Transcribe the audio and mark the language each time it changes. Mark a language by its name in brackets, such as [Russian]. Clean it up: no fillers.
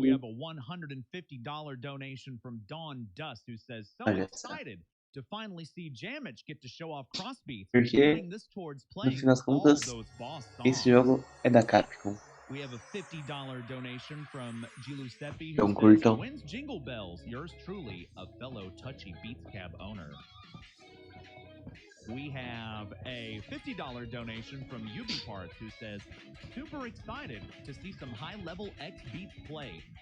[English] We have a $150 donation from Dawn Dust, who says, so excited to finally see Jamich get to show off Crossbeats. [Portuguese] Porque, no fim das contas, esse jogo é da Capcom. [English] We have a $50 donation from Giuseppe, [Portuguese] Então [English] who [Portuguese] curtam. [English] says, wins Jingle Bells, yours truly, a fellow Touchy Beats Cab owner. We have a $50 donation from UbiParts who says, super excited to see some high-level X Beats play.